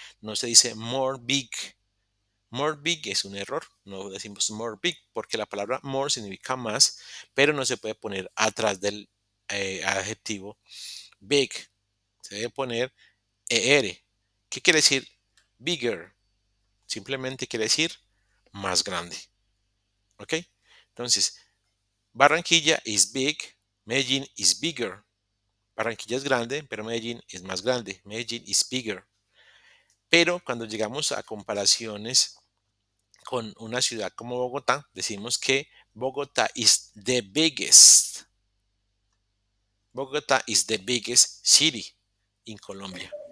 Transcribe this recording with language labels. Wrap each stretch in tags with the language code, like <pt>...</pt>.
<es>No se dice more big. More big es un error, no decimos more big porque la palabra more significa más, pero no se puede poner atrás del adjetivo big. Se debe poner ER. ¿Qué quiere decir bigger? Simplemente quiere decir más grande. ¿Ok?</es> <en>Entonces, Barranquilla is big, Medellín is bigger.</en> <es>Barranquilla es grande, pero Medellín es más grande.</es> <en>Medellín is bigger.</en> <es>Pero cuando llegamos a comparaciones con una ciudad como Bogotá, decimos que Bogotá</es> <en>is the biggest. Bogotá is the biggest city in Colombia.</en>